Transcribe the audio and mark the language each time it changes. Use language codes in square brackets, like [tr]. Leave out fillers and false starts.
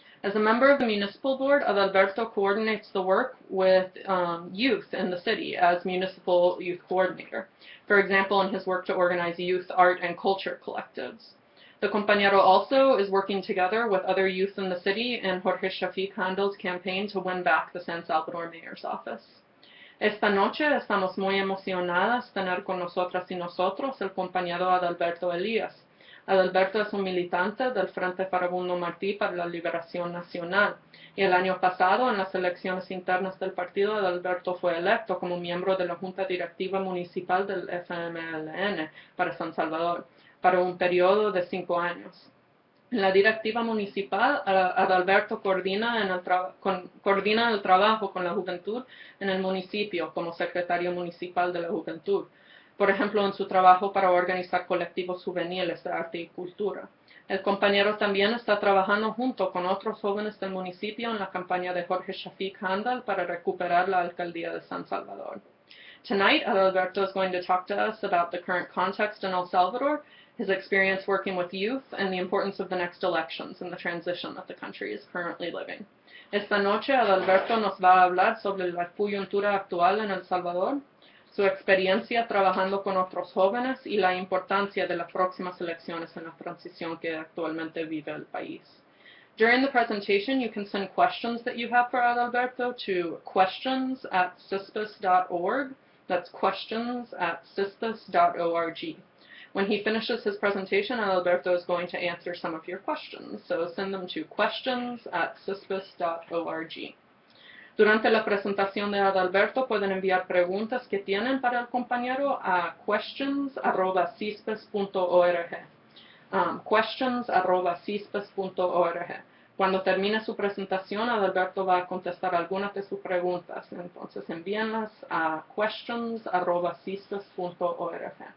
[en] As a member of the Municipal Board, Adalberto coordinates the work with youth in the city as Municipal Youth Coordinator, for example, in his work to organize youth art and culture collectives. The compañero also is working together with other youth in the city in Jorge Shafiq Handel's campaign to win back the San Salvador Mayor's office. [es] Esta noche estamos muy emocionadas de tener con nosotras y nosotros el compañero Adalberto Elías. Adalberto es un militante del Frente Farabundo Martí para la Liberación Nacional, y el año pasado, en las elecciones internas del partido, Adalberto fue electo como miembro de la Junta Directiva Municipal del FMLN para San Salvador, para un periodo de 5 años. En la directiva municipal, Adalberto coordina el trabajo con la juventud en el municipio como secretario municipal de la juventud, por ejemplo, en su trabajo para organizar colectivos juveniles de arte y cultura. El compañero también está trabajando junto con otros jóvenes del municipio en la campaña de Jorge Shafiq Handel para recuperar la alcaldía de San Salvador. [en] Tonight, Adalberto is going to talk to us about the current context in El Salvador, his experience working with youth, and the importance of the next elections and the transition that the country is currently living. [es] Esta noche, Adalberto nos va a hablar sobre la coyuntura actual en El Salvador, su experiencia trabajando con otros jóvenes y la importancia de las próximas elecciones en la transición que actualmente vive el país. [en] During the presentation, you can send questions that you have for Adalberto to questions@cispus.org. That's questions@cispus.org. When he finishes his presentation, Adalberto is going to answer some of your questions, so send them to questions@cispus.org. [es] Durante la presentación de Adalberto pueden enviar preguntas que tienen para el compañero a questions@cispus.org. Questions@cispus.org. Cuando termine su presentación, Adalberto va a contestar algunas de sus preguntas, entonces envíenlas a questions@cispus.org.